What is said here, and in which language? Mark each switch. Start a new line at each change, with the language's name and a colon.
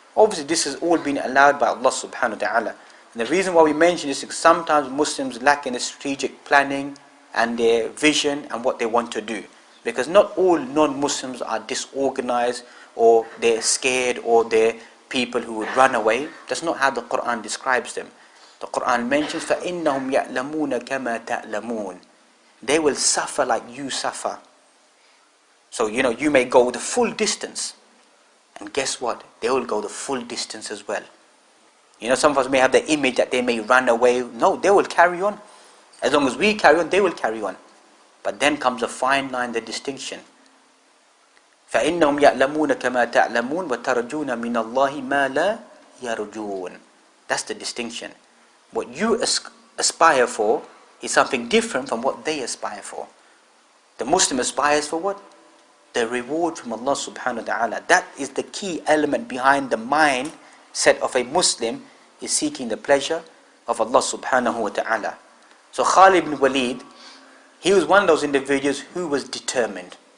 English: Obviously this has all been allowed by Allah subhanahu wa ta'ala. And the reason why we mention this is sometimes Muslims lack in the strategic planning and their vision and what they want to do. Because not all non-Muslims are disorganized or they're scared or they're people who would run away. That's not how the Quran describes them. The Quran mentions
Arabic: فَإِنَّهُمْ يَعْلَمُونَ كَمَا تَعْلَمُونَ.
English: They will suffer like you suffer. So you may go the full distance, and guess what? They will go the full distance as well. Some of us may have the image that they may run away. No, they will carry on. As long as we carry on, they will carry on. But then comes a fine line, the distinction.
Arabic: فَإِنَّهُمْ يَعْلَمُونَ كَمَا تَعْلَمُونَ وَتَرْجُونَ مِنَ اللَّهِ مَا لَا يَرْجُونَ.
English: That's the distinction. What you aspire for, is something different from what they aspire for. The Muslim aspires for what? The reward from Allah subhanahu wa ta'ala. That is the key element behind the mindset of a Muslim, is seeking the pleasure of Allah subhanahu wa ta'ala. So Khalid bin Waleed, he was one of those individuals who was determined.